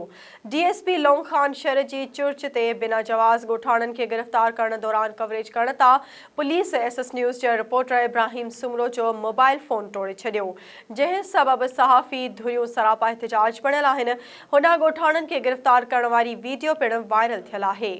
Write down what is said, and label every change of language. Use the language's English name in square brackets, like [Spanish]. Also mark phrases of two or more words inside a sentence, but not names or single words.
[Sindhi] डीएसपी लोंग खान शहर की चुर्च ते बिना जवाज़ गोठाणन के गिरफ्तार करने दौरान कवरेज करने ता पुलिस एसएस न्यूज़ के रिपोर्टर इब्राहिम सुमरो जो मोबाइल फोन तोड़ी छड़ियो, जंहिं सबब सहाफ़ी धुरियों सरापा एहतजाज बणियल आहिनि। हुन गोठाणन के गिरफ्तार करण वारी वीडियो पिण वायरल थियल आहे।